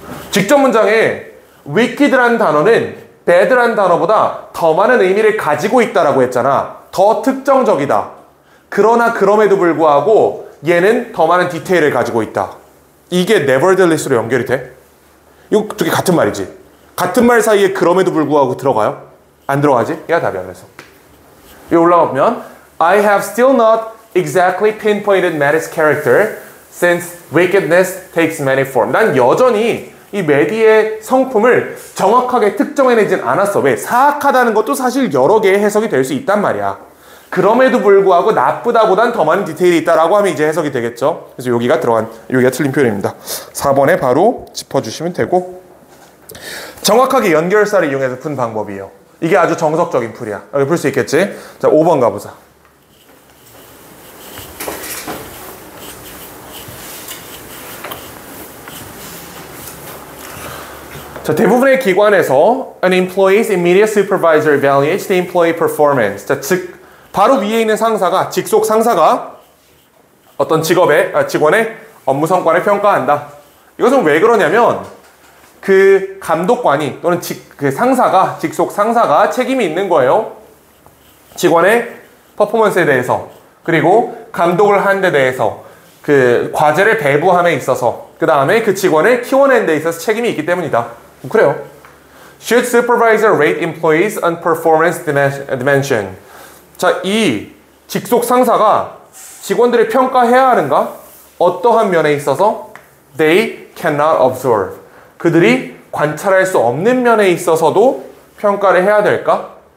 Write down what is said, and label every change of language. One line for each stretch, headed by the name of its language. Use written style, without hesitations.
Korean: 직접 문장에 wicked라는 단어는 bad라는 단어보다 더 많은 의미를 가지고 있다라고 했잖아. 더 특정적이다. 그러나 그럼에도 불구하고 얘는 더 많은 디테일을 가지고 있다. 이게 nevertheless로 연결이 돼? 이거 두 개 같은 말이지. 같은 말 사이에 그럼에도 불구하고 들어가요? 안 들어가지? 얘가 답이야. 그래서 여기 올라가면
English: I have still not exactly pinpointed Maddie's character since wickedness takes many forms.
Korean: 난 여전히 이 메디의 성품을 정확하게 특정해내진 않았어. 왜? 사악하다는 것도 사실 여러 개의 해석이 될 수 있단 말이야. 그럼에도 불구하고 나쁘다보단 더 많은 디테일이 있다라고 하면 이제 해석이 되겠죠. 그래서 여기가 틀린 표현입니다. 4번에 바로 짚어주시면 되고, 정확하게 연결사를 이용해서 푼 방법이에요. 이게 아주 정석적인 풀이야. 여기 풀 수 있겠지? 자, 5번 가보자. 자, 대부분의 기관에서
English: an employee's immediate supervisor evaluates the employee performance.
Korean: 자, 즉 바로 위에 있는 상사가, 직속 상사가 어떤 직원의 업무 성과를 평가한다. 이것은 왜 그러냐면 그 감독관이 또는 그 상사가, 직속 상사가 책임이 있는 거예요. 직원의 퍼포먼스에 대해서, 그리고 감독을 하는 데 대해서, 그 과제를 배부함에 있어서, 그 다음에 그 직원을 키워내는 데 있어서 책임이 있기 때문이다. 그래요.
English: Should supervisor rate employees on performance dimension?
Korean: 자, 이 직속 상사가 직원들을 평가해야 하는가? 어떠한 면에 있어서?
English: They cannot observe.
Korean: 그들이 관찰할 수 없는 면에 있어서도 평가를 해야 될까?